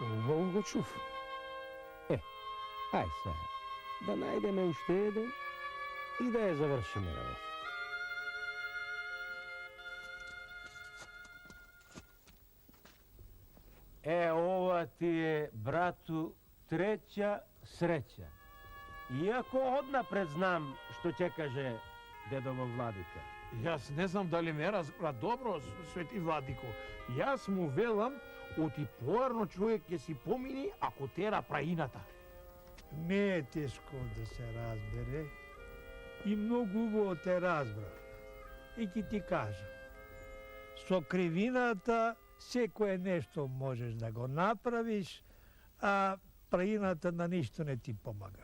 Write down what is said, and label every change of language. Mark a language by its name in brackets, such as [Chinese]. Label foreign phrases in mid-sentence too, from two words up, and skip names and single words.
[Macedonian] Убаво го чув. Ай сега, да найдеме още един и да я завършим работа. Ова ти е, [Serbian] брatu, treća sreća. Iako odnapred znam što će kaže dedovo vladika. [Macedonian] Јас не знам дали ме разбра добро, свети владико. Јас му велам, оти поарно човек ќе си помини ако тера праината. Не е тешко да се разбере и многу убаво те разбрав. И ќе ти кажам, со кривината секое нешто можеш да го направиш, а праината на ништо не ти помага.